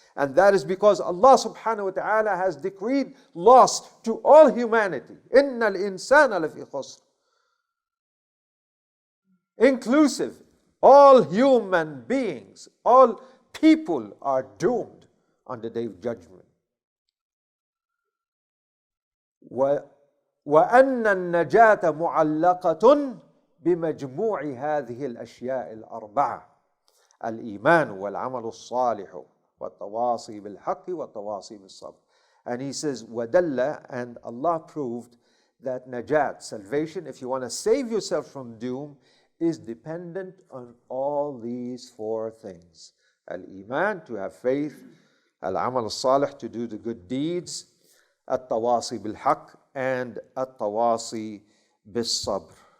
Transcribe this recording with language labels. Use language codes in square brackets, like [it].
[en] And that is because Allah subhanahu wa ta'ala has decreed loss to all humanity. [ar] إِنَّ الْإِنسَانَ لَفِي خُسْرٍ. [en] Inclusive. All human beings, all people are doomed on the day of judgment. [ar] وَأَنَّ النَّجَاةَ مُعَلَّقَةٌ بمجموع هذه الأشياء الأربعة: الإيمان والعمل الصالح والتواصي بالحق والتواصي بالصبر. [en] And he says, وَدَلَّ, and Allah proved that najat, salvation, if you want to save yourself from doom, is dependent on all these four things. Al-Iman, to have faith; Al-Amal al-Salih, to do the good deeds; At-Tawasi bil-Haq; and At-Tawasi bis-Sabr.